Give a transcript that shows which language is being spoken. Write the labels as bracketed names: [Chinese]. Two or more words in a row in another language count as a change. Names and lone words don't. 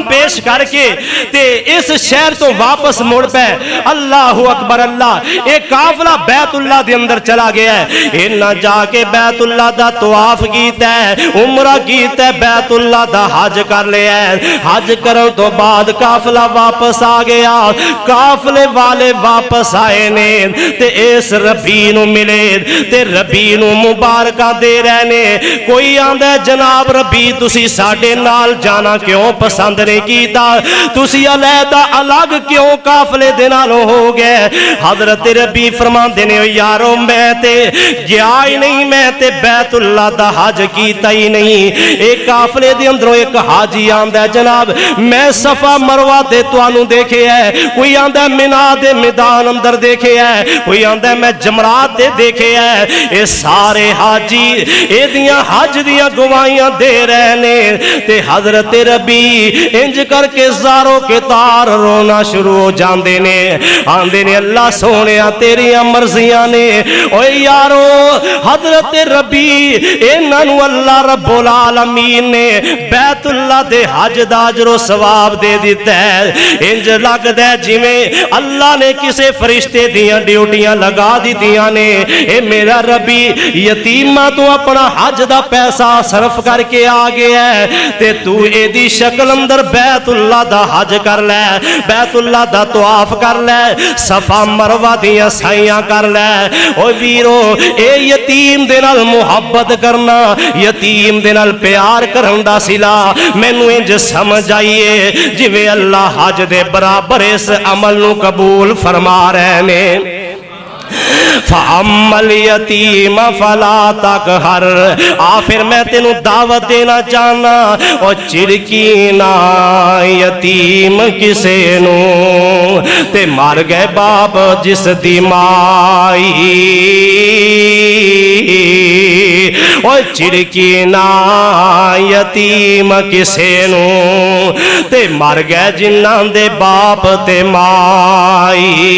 [Punjabi] پیش کر کے تے اس شہر تو واپس مڑ پے [Arabic] اللہ اکبر [Punjabi] اللہ ایک قافلہ بیت اللہ دے اندر چلا گیا ہے انہاں جا کے بیت اللہ دا طواف کیتا ہے عمرہ کیتا ہے بیت اللہ دا حج کر لیا ہے حج کرن تو بعد قافلہ واپس آ گیا قافلے والے واپس آئے نے تے اس ربی نو ملے تے ربی نو مبارکاں دے رہنے. کوئی آندا جناب ربی تسی ساڈے نال جانا کیوں پسند نہیں کیتا, تسی علیحدہ الگ کیوں قافلے دے نال ہو گئے. حضرت ربی فرماندے نے یارو میں تے گیا ہی نہیں, میں تے بیت اللہ دا حج کیتا ہی نہیں. ایک قافلے دے اندروں ایک حاجی آندا جناب میں صفا مروہ تے تانوں دیکھے ہے, کوئی آندا مینا دے میدان اندر دیکھے ہے, کوئی آندا میں جمرات تے دیکھے ہے. اے سارے حاجی اے دیاں حج دیاں گواہیاں دے رہنے تے حضرت ربی انج کر کے زاروں کے تار رونا شروع ہو جاندے نے. آندے نے اللہ سونیا تیریاں مرضیاں نے. اوے یارو حضرت ربی انہاں نو [Arabic] اللہ رب العالمین [Punjabi] نے بیت اللہ دے حج دا اجر و ثواب دے دیتا ہے. انج لگدا ہے جویں اللہ نے کسے فرشتے دیاں ڈیوٹیاں لگا دیتیاں نے. اے میرا ربی یتیماں تو اپنا حج دا پیسہ صرف کر کے آ گیا ہے تے تو اے دی شکل اندر بیت اللہ دا حج کر لے, بیت اللہ دا طواف کر لے, صفا مروہ دیاں سائیاں کر لے. او ویرو اے یتیم دے نال محبت کرنا, یتیم دے نال پیار کرن دا صلہ مینوں انج سمجھ آئیے جویں اللہ حج دے برابر اس عمل نو قبول فرما رہے نے. [Arabic] فَأَمَّا الْيَتِيمَ فَلَا تَقْهَرْ. [Punjabi] پھر میں تینوں دعوت دینا چاہنا او چڑکی نہ یتیم کسے نو تے مر گئے باپ جس دی مائی. او چڑکی نہ یتیم کسے نو تے مر گئے جنہاں دے باپ تے مائی.